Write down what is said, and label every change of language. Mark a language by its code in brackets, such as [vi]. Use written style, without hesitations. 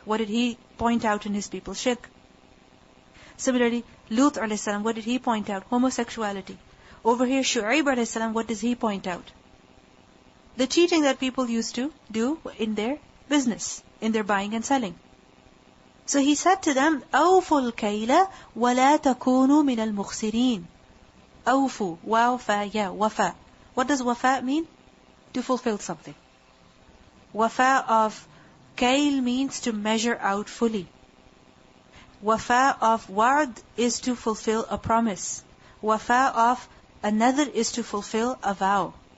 [en] What did he point out in his people? Shirk. Similarly, Lut alayhi salam, what did he point out? Homosexuality. Over here, Shu'aib alayhi salam, what does he point out? The cheating that people used to do in their business, in their buying and selling. So he said to them, [ar] أَوْفُوا الْكَيْلَ وَلَا تَكُونُوا مِنَ الْمُخْسِرِينَ. [en] أَوْفُوا, waw, fa, ya, wafa. What does wafa mean? To fulfill something. Wafa of kail means to measure out fully. Wafa of wa'd is to fulfill a promise. Wafa of another is to fulfill a vow.